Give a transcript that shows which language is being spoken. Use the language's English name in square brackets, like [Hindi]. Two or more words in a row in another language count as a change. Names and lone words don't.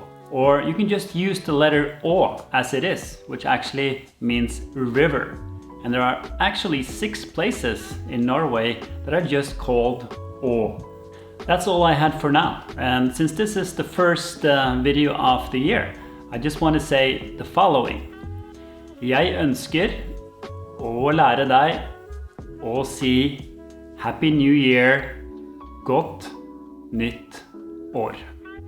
[English] Or you can just use the letter Å as it is, which actually means river. And there are actually 6 places in Norway that are just called Å. That's all I had for now. And since this is the first video of the year, I just want to say the following. [Norwegian] Jeg ønsker å lære deg å si [English] Happy New Year, [Norwegian] godt nytt år.